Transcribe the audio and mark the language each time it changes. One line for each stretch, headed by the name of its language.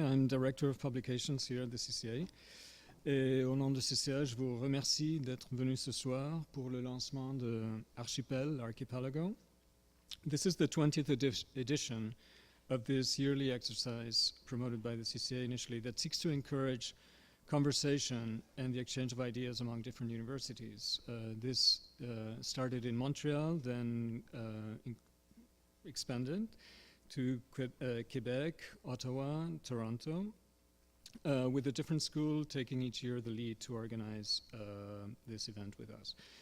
English: I'm Director of Publications here at the CCA.
French: Et au nom de CCA, je vous remercie d'être venu ce soir pour le lancement de Archipel, Archipelago.
English: This is the 20th edition of this yearly exercise promoted by the CCA initially that seeks to encourage conversation and the exchange of ideas among different universities. This started in Montreal, then expanded to Quebec, Ottawa, Toronto, with a different school taking each year the lead to organize this event with us.